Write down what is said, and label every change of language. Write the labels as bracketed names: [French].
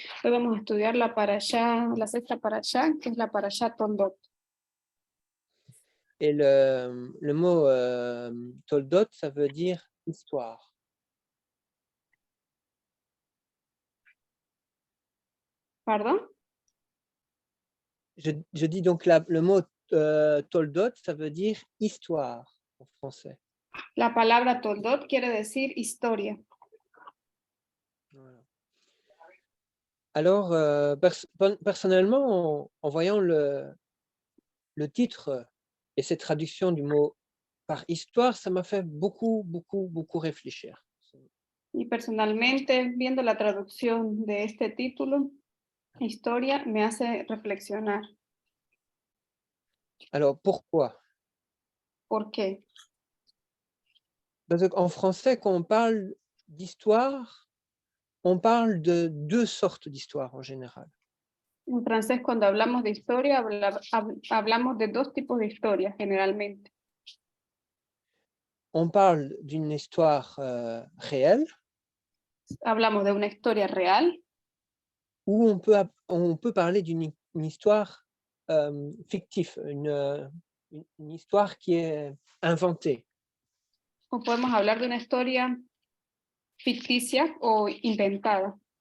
[Spanish] Hoy vamos a estudiar la parashá, la sexta parashá, que es la parashá Toldot. [French] Et le mot Toldot, ça veut dire histoire. [Spanish] ¿Perdón? [French] Je dis donc le mot Toldot, ça veut dire histoire en français. [Spanish] La palabra Toldot quiere decir historia. [French] Voilà. Alors, personnellement, en voyant le titre et cette traduction du mot par histoire, ça m'a fait beaucoup réfléchir. [Spanish] Y personalmente, viendo la traducción de este título, historia, me hace reflexionar. [French] Alors, pourquoi? [Spanish] ¿Por qué? [French] Parce qu'en français, quand on parle d'histoire, on parle de deux sortes d'histoires en général. [Spanish] En francés, cuando hablamos de historia, hablamos de dos tipos de historias, generalmente. [French] On parle d'une histoire réelle, [Spanish] Hablamos de una historia real, [French] ou on peut parler d'une histoire fictive, une histoire qui est inventée. [Spanish] o podemos hablar de una historia ficticia o inventada.